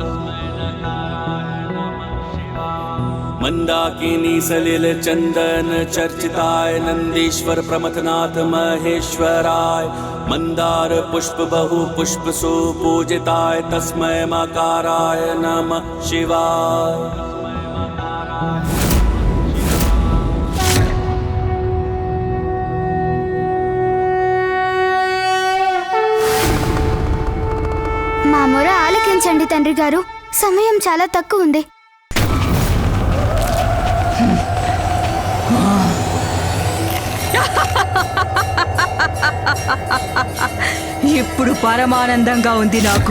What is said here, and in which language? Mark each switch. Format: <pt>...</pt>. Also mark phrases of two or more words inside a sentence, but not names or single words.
<sa>मंदाकिनी सलिल चंदन चर्चिताय नंदीश्वर प्रमथनाथ महेश्वराय मंदार पुष्प बहु पुष्प सुपूजिताय तस्मै मकाराय नमः शिवाय।</sa> <te>మా మొర ఆలకించండి తండ్రి గారు, సమయం చాలా తక్కువ ఉంది. ఇప్పుడు పరమానందంగా ఉంది నాకు.</te>